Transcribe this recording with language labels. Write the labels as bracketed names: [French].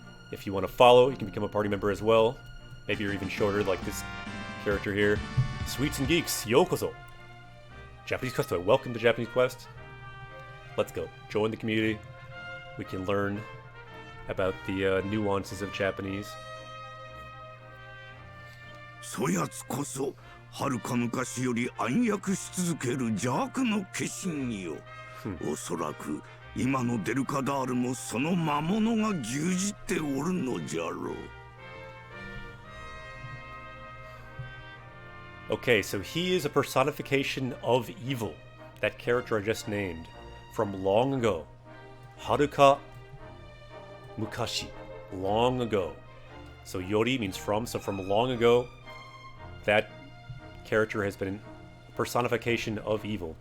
[English] If you want to follow, you can become a party member as well. Maybe you're even shorter, like this character here. Sweets and Geeks, yokozo! Japanese Quest, welcome to Japanese Quest. Let's go. Join the community. We can learn about the nuances of Japanese. [Japanese] そやつこそ遥か昔より暗躍し続ける邪悪の化身よ。おそらく今のデルカダールもその魔物が牛耳っておるのじゃろう。 [English] Okay, so he is a personification of evil. That character I just named. From long ago. Haruka Mukashi. Long ago. So Yori means from, so from long ago, that character has been a personification of evil.